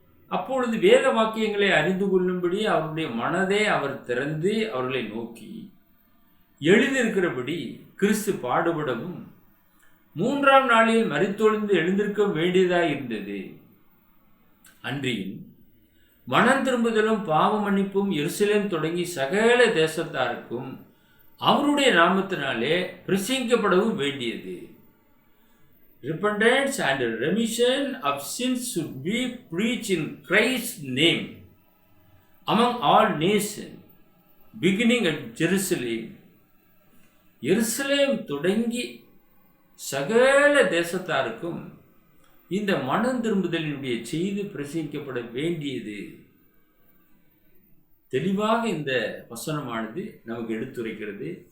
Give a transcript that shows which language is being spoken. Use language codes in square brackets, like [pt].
[ta] அப்பொழுது வேத வாக்கியங்களை அறிந்து கொள்ளும்படி அவருடைய மனதை அவர் திறந்து அவர்களை நோக்கி, எழுதியிருக்கிறபடி கிறிஸ்து பாடுபடவும் 3ஆம் நாளில் மரித்தொழிந்து எழுந்திருக்க வேண்டியதாக இருந்தது. அன்றியும் மனம் திரும்புதலும் பாவ மன்னிப்பும் எருசலேம் தொடங்கி சகல தேசத்தாருக்கும் அவருடைய நாமத்தினாலே பிரசங்கிக்கப்படவும் வேண்டியது. [en] repentance and remission of sins should be preached in Christ's name among all nations, beginning at Jerusalem. [ta] எருசலேம் தொடங்கி சகல தேசத்தாருக்கும் இந்த மனம் திரும்புதலினுடைய செய்தி பிரசங்கிக்கப்பட வேண்டியது. தெளிவாக இந்த வசனமானது நமக்கு எடுத்துரைக்கிறது.